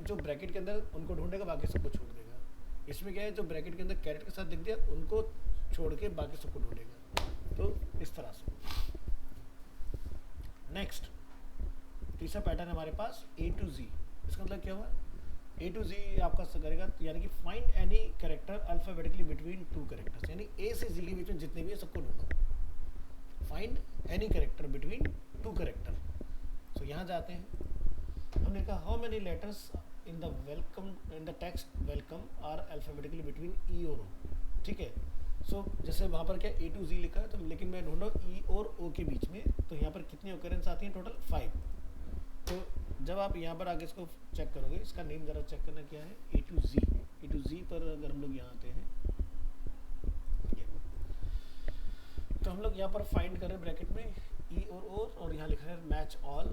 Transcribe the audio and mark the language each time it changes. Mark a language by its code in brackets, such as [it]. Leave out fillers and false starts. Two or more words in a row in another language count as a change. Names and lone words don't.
[hi] जो ब्रैकेट के अंदर उनको ढूंढेगा, बाकी सबको छोड़ देगा। इसमें क्या है? जो ब्रैकेट के अंदर कैरेट के साथ दिख दिया, उनको छोड़ के बाकी सबको ढूंढेगा। तो इस तरह से। नेक्स्ट तीसरा पैटर्न हमारे पास [en] A to Z। [hi] इसका मतलब क्या हुआ? [en] A to Z [hi] आपका करेगा, यानी कि [en] find any character alphabetically between 2 characters, [hi] यानी A से Z के बीच में जितने भी है सबको ढूंढो। [en] find any character between 2 character. [hi] तो यहाँ जाते हैं, हमने कहा [en] how many letters in the welcome in the text welcome are alphabetically between E [hi] और O। ठीक है। सो जैसे वहाँ पर क्या [en] A to Z [hi] लिखा है, तो लेकिन मैं ढूंढा E और O के बीच में, तो यहाँ पर कितनी ऑकरेंस आती है? टोटल 5। तो जब आप यहाँ पर आगे इसको चेक करोगे, इसका नेम ज़रा चेक करना क्या है? [en] A to Z। A to Z [hi] पर अगर हम लोग यहाँ आते हैं, तो हम लोग यहाँ पर फाइंड कर रहे हैं ब्रैकेट में E और O, और यहाँ लिखा है [en] match all.